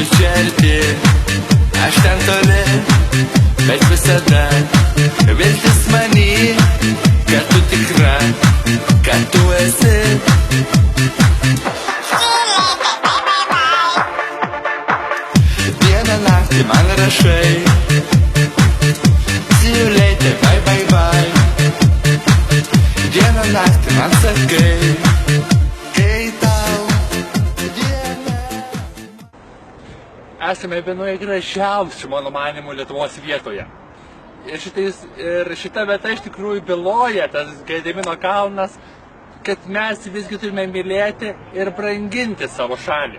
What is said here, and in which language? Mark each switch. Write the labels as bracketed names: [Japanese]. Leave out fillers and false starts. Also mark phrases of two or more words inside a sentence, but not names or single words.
[Lithuanian] čia arti, aš ten toli, bet visada viltis many, kad tu tikra, kad tu esi. Dieną naktį man rašai, [English] see you later, bye bye bye. [Lithuanian] Dieną naktį man sakai. Esame vienoje gražiausių, mano manimų, Lietuvos vietoje. Ir šita vieta iš tikrųjų byloja, tas Gedimino kalnas, kad mes visgi turime mylėti ir branginti savo šalį.